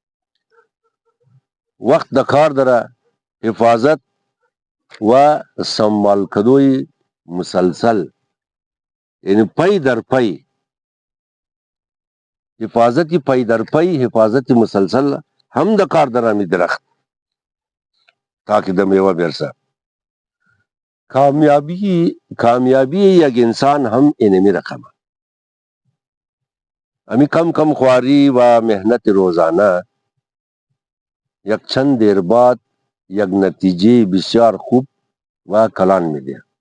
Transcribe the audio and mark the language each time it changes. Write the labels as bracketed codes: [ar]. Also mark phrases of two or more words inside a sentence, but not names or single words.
[haz] وقت د کار داره حفاظت و سنبال کدوی مسلسل یعنی پی در پی حفاظتی پی در پی حفاظتی مسلسل هم د کار درامی درخت تاکہ د میوه برسه کامیابی یک انسان هم اینمی رقم امی کم خواری و محنت روزانه یک چند دیر بعد یک نتیجه بسیار خوب و کلان میده